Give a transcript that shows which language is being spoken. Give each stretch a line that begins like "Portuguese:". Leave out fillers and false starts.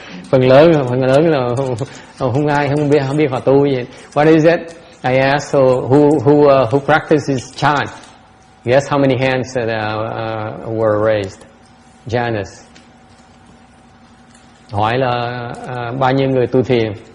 Vietnamese: phần lớn là không biết họ tu gì.
English: What is it? I asked, so who practices chant? Guess how many hands were raised? Janice.
Vietnamese: Hỏi là bao nhiêu người tu thiền?